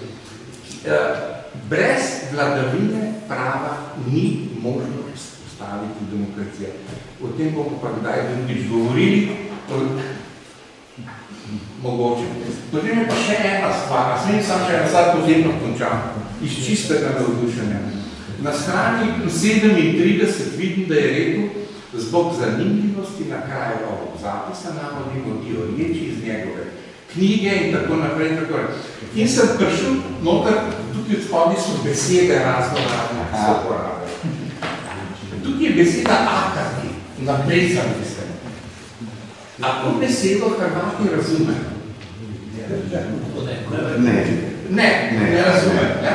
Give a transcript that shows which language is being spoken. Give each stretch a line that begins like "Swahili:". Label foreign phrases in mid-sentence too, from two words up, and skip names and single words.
Slovenian: Brez vladavine prava ni možno vzpostaviti demokracijo. O tem bomo pa kdaj drugič govorili, mogoče. Potem je pa še ena stvar, smem sam še ena stvar, potem pa končam, iz čistega navdušenja. Na strani 37 vidim, da je rekel,
Serbian: zbog zanimljivosti na kraju ovog zapisa navodimo dioreči iz njegove knjige
Slovenian: in tako naprej. In sem prišel noter, tukaj spodaj so besede razno-razne, ki se uporabljajo. Tukaj je beseda akati, napisani ste. A to besedo Hrvati razumejo? Ne razumejo.